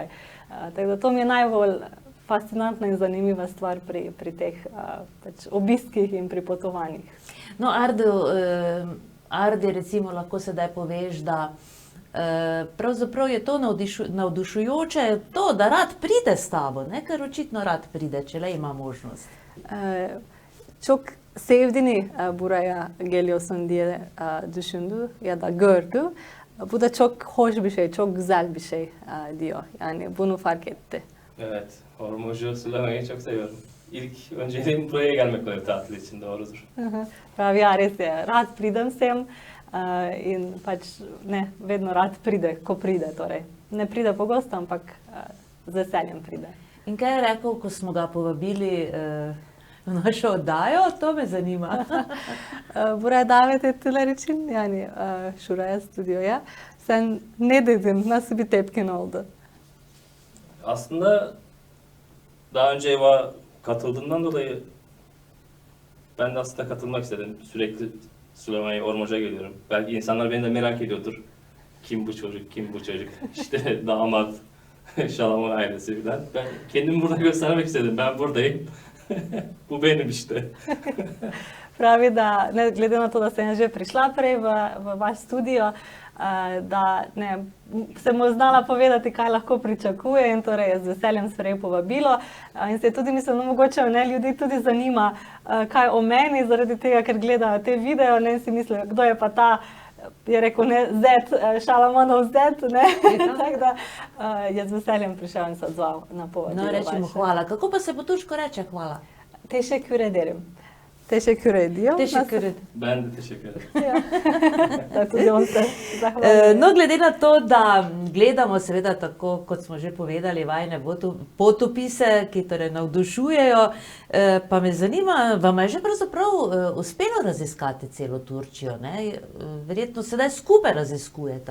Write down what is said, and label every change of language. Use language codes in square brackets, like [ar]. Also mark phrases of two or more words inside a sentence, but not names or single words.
[sl] Tako da to mi je najbolj fascinantna in zanimiva stvar pri teh obiskih in pri potovanjih. No, Ardi, recimo, lahko sedaj poveš, da pravzaprav je to navdušujoče, to, da rad pride s tabo, ker očitno rad pride, če le ima možnost. [tr] Çok sevdiğini buraya geliyorsun diye düşündü ya da gördü. Bu da çok hoş bir şey, çok güzel bir şey diyor. Yani bunu fark etti. Evet, Ormocu Sulamayı çok seviyorum. İlk önceliğim buraya gelmek oluyor tatil için, doğrudur. [sl] Pravi, ja, res je. Rad pridem sem in pač vedno rad pride, ko pride. Torej. Ne pride pogosto, ampak z veseljem pride. In kaj je rekel, ko smo ga povabili v našo oddajo? To me zanima. [tr] Buraya davet ettiler için, yani şuraya, stüdyoya. Sen ne dedin? Nasıl bir tepkin oldu? Aslında daha önce EVA katıldığımdan dolayı ben de aslında katılmak istedim. Sürekli Sulamayı, Ormoca geliyorum. Belki insanlar beni de merak ediyordur. Kim bu çocuk, kim bu çocuk? İşte damat, Şalamon ailesi falan. Ben kendimi burada göstermek istedim. Ben buradayım. Bu benim işte. [sl] Pravi, da glede na to, da sem že prišla prej v vaš studio, da sem mu znala povedati, kaj lahko pričakuje in torej je z veseljem sprejel povabilo. In se tudi mislim, mogoče ljudi tudi zanima, kaj o meni, zaradi tega, ker gledajo te video, in si mislijo, kdo je pa ta, je rekel, Zed, Šalamonov Zed, tako da je z veseljem prišel in se odzval na povabilo. No, rečemo hvala. Kako pa se po turško reče hvala? [tr] Teşekkür ederim. Teşekkür ediyor. Teşekkür ederim. Ben de teşekkür ederim. [sl] Tudi on se zahvaljuje. No, glede na to, da gledamo seveda tako, kot smo že povedali, vajne potopise, ki torej navdušujejo, pa me zanima, vam je že pravzaprav uspelo raziskati celo Turčijo, Verjetno sedaj skupaj raziskujete,